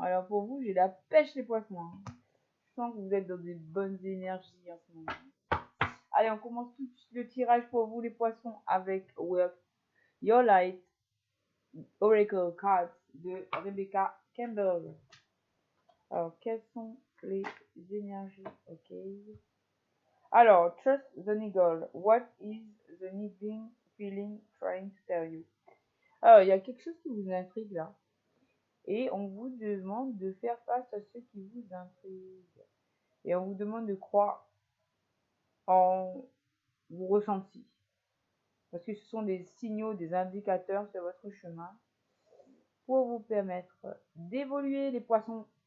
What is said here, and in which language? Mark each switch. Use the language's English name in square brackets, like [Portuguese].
[French] Alors pour vous, j'ai la pêche les poissons, hein. Je sens que vous êtes dans des bonnes énergies en ce moment. Allez, on commence tout de suite le tirage pour vous les poissons avec Work Your Light Oracle Cards de Rebecca Campbell. Alors, quelles sont les énergies? [English] Ok. Alors, trust the niggle. What is the niggling feeling trying to tell you? [French] Alors, il y a quelque chose qui vous intrigue là. Et on vous demande de faire face à ce qui vous intrigue. Et on vous demande de croire en vos ressentis. Parce que ce sont des signaux, des indicateurs sur votre chemin pour vous permettre d'évoluer les poissons.